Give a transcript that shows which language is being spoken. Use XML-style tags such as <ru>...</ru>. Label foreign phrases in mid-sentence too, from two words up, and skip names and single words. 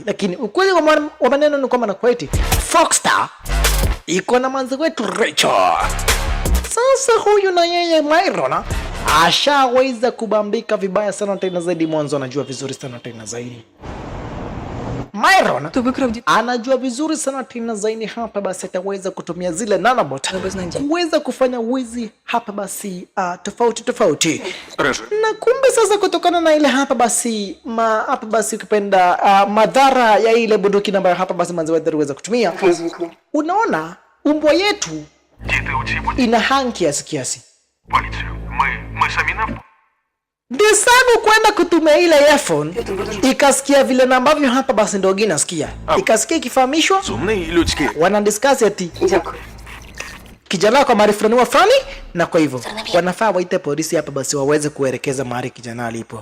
<sw>Lakini ukweli wa maneno ni kwamba na kwa eti Foxstar iko na manzi wetu Rachel. Sasa huyu na yeye Myron ashaweza kubambika vibaya sana tena zaidi. Mwanzo anajua vizuri sana tena zaidi. Myron</sw> <uk>Хто викрав дітей?</uk> <sw>anajua vizuri sana tena zaidi. Hapa basi ataweza kutumia zile nanobot kuweza kufanya wizi hapa basi tofauti. Na kumbe sasa kutokana na ile hapa basi ukipenda madhara ya ile bunduki ambayo hapa basi manzi wetu aliweza kutumia. Unaona umbwa yetu ina hang kiasi.</sw> <uk>Поліцію. Ми самі на...</uk> <sw>Desagu kwenda kutumia ile earphone ikasikia vile ambavyo hapa basi ndio ginasikia. Ikasikia ikifahamishwa</sw> <uk>Сумний людський.</uk> <sw>wana discuss ati kijana kwa mahali fulani wafani, na kwa hivyo wanafaa waite polisi hapa basi waweze kuelekeza mahali kijana alipo.</sw>